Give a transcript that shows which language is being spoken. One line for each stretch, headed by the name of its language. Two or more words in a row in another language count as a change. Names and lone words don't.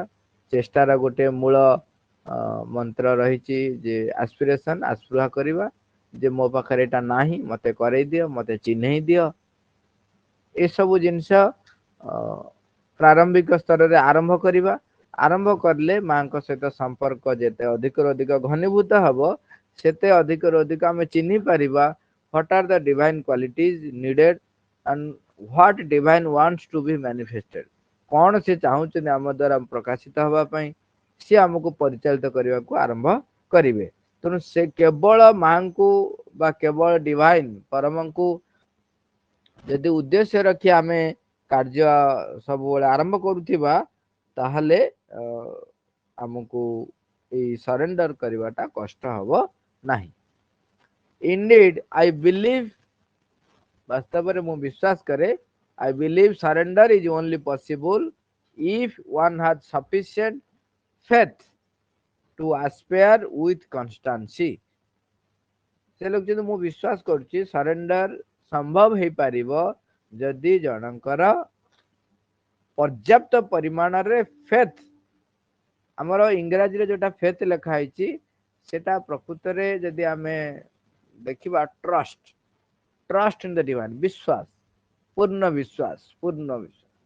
Odia: ଚେଷ୍ଟାର ଗୋଟେ ମୂଳ ମନ୍ତ୍ର ରହିଛି ଯେ ଆସ୍ପିରେସନ, ଆସ୍ପୃହା କରିବା ଯେ ମୋ ପାଖରେ ଏଇଟା ନାହିଁ, ମତେ କରେଇ ଦିଅ, ମତେ ଚିହ୍ନେଇ ଦିଅ। ଏସବୁ ଜିନିଷ ପ୍ରାରମ୍ଭିକ ସ୍ତରରେ ଆରମ୍ଭ କରିବା। ଆରମ୍ଭ କଲେ ମାଙ୍କ ସହିତ ସମ୍ପର୍କ ଯେତେ ଅଧିକରୁ ଅଧିକ ଘନୀଭୂତ ହବ ସେତେ ଅଧିକରୁ ଅଧିକ ଆମେ ଚିହ୍ନି ପାରିବା
English: what are the divine qualities needed and what divine wants to be manifested।
Odia: କଣ ସେ ଚାହୁଁଛନ୍ତି ଆମ ଦ୍ୱାରା ପ୍ରକାଶିତ ହବା ପାଇଁ, ସିଏ ଆମକୁ ପରିଚାଳିତ କରିବାକୁ ଆରମ୍ଭ କରିବେ। ତେଣୁ ସେ କେବଳ ମାଙ୍କୁ ବା କେବଳ ଡିଭାଇନ ପରମଙ୍କୁ ଯଦି ଉଦ୍ଦେଶ୍ୟ ରଖି ଆମେ କାର୍ଯ୍ୟ ସବୁବେଳେ ଆରମ୍ଭ କରୁଥିବା ତାହେଲେ ଆମକୁ ଏଇ ସରେଣ୍ଡର କରିବାଟା କଷ୍ଟ ହବ ନାହିଁ।
English: Indeed, I believe,
Odia: ବାସ୍ତବରେ ମୁଁ ବିଶ୍ୱାସ କରେ,
English: I believe surrender is only possible if one has sufficient faith to aspire with constancy।
Odia: ସେ ଲେଖୁଛନ୍ତି ମୁଁ ବିଶ୍ୱାସ କରୁଛି ସରେଣ୍ଡର ସମ୍ଭବ ହେଇପାରିବ ଯଦି ଜଣଙ୍କର ପର୍ଯ୍ୟାପ୍ତ ପରିମାଣରେ ଫେଥ, ଆମର ଇଂରାଜୀରେ ଯୋଉଟା ଫେଥ ଲେଖା ହେଇଛି ସେଟା ପ୍ରକୃତରେ ଯଦି ଆମେ ଦେଖିବା ଟ୍ରଷ୍ଟ,
English: trust in the divine,
Odia: ବିଶ୍ୱାସ, ପୂର୍ଣ୍ଣ ବିଶ୍ୱାସ, ପୂର୍ଣ୍ଣ ବିଶ୍ୱାସ।